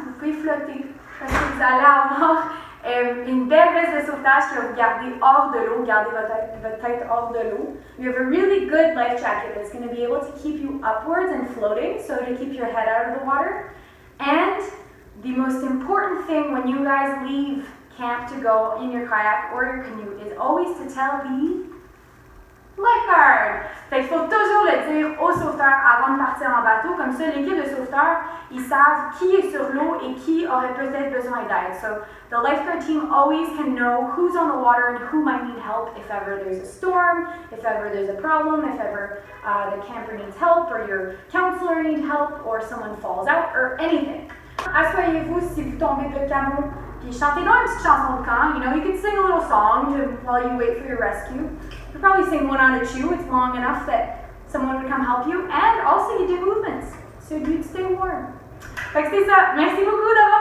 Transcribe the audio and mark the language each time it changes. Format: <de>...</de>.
<fr>Vous pouvez flotter parce que vous allez avoir une belle veste de sauvetage qui va vous garder hors de l'eau, garder votre tête hors de l'eau.</fr> <en>You have a really good life jacket that's going to be able to keep you upwards and floating, so to keep your head out of the water. And the most important thing when you guys leave camp to go in your kayak or your canoe is always to tell the lifeguard.</en> <fr>Fait qu'il faut toujours le dire aux sauveteurs avant de partir en bateau, comme ça l'équipe de sauveteurs, ils savent qui est sur l'eau et qui aurait peut-être besoin d'aide.</fr> <en>So the lifeguard team always can know who's on the water and who might need help if ever there's a storm, if ever there's a problem, if ever the camper needs help or your counselor needs help or someone falls out or anything.</en> <fr>Asseyez-vous si vous tombez de votre canot, puis chantez donc une petite chanson de camp.</fr> <en>You know, you can sing a little song while you wait for your rescue. You probably sing one on a chew. It's long enough that someone would come help you. And also you do movements, so you'd stay warm.</en> <fr>Fait que c'est ça. Merci beaucoup.</fr>